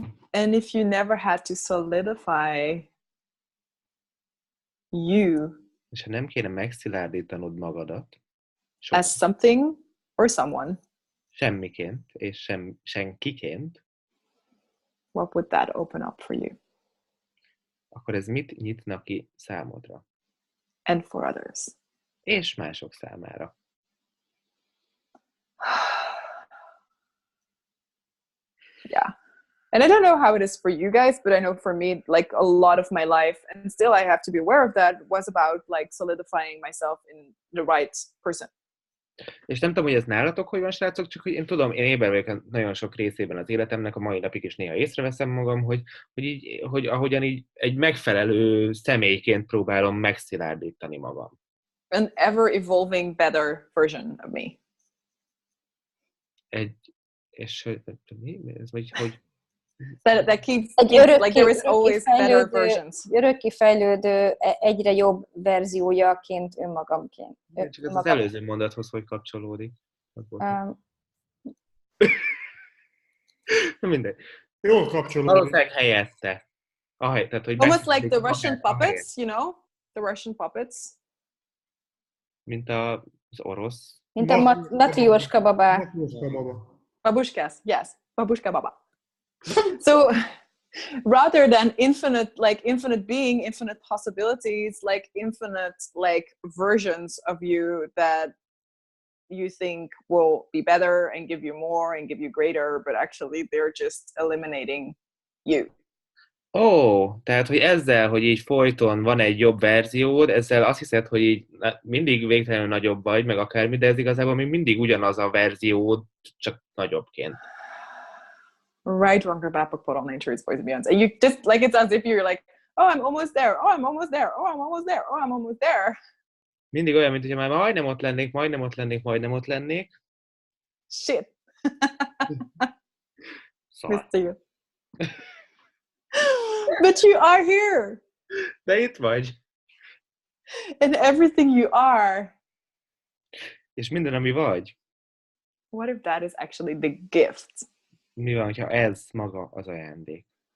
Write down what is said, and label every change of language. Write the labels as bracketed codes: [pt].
[en] And if you never had to solidify you [hu] És ha nem kéne megszilárdítanod magadat, [en] as something or someone, [hu] semmiként és senkiként, [en] what would that open up for you [hu] akkor ez mit nyitna ki számodra? [en] and for others? [hu] És mások számára. [en] Yeah. And I don't know how it is for you guys, but I know for me, like a lot of my life, and still I have to be aware of that, was about like solidifying myself in the right person. [hu] És nem tudom, hogy ez nálatok hogy van, srácok, csak hogy én tudom, én éber vagyok nagyon sok részében az életemnek, a mai napig is néha észreveszem magam, hogy ahogyan így egy megfelelő személyként próbálom megszilárdítani magam. [en] An ever evolving better version of me. [hu] És mi ez, vagy hogy... [en] That keeps [hu] Egy [en] like there is always better versions. [hu] Örökké fejlődő, egyre jobb verziójaként önmagamként. Csak ez az előző mondathoz hogy kapcsolódik. Um, Na mindegy. Jól kapcsolódik. Valószínűleg helyette. Tehát, hogy [en] Almost like the Russian puppets, you know? The Russian puppets. [hu] Mint az orosz. mint a matrioska babák. Matrioska baba. [en] Babushkas, yes. Babushka baba. So rather than infinite being, infinite possibilities, like infinite like versions of you that you think will be better and give you more and give you greater, but actually they're just eliminating you. [hu] Tehát, hogy ezzel, hogy így folyton van egy jobb verziód, ezzel azt hiszed, hogy így mindig végtelenül nagyobb vagy, meg akármi, de ez igazából még mindig ugyanaz a verziód, csak nagyobbként. [en] Right, wrong, or bad, but put on nature's voice beyond. And you just like it's as if you're like, oh, I'm almost there. Oh, I'm almost there. Oh, I'm almost there. Oh, I'm almost there. [hu] Mindig olyan, mint hogyha már majdnem ott lennék. [en] Shit. [hu] Szóval. [en] Missed you. But you are here. [hu] De itt vagy. [en] And everything you are. [hu] És minden, ami vagy. [en] What if that is actually the gift? [hu] Mi van, ha ez maga az ajándék?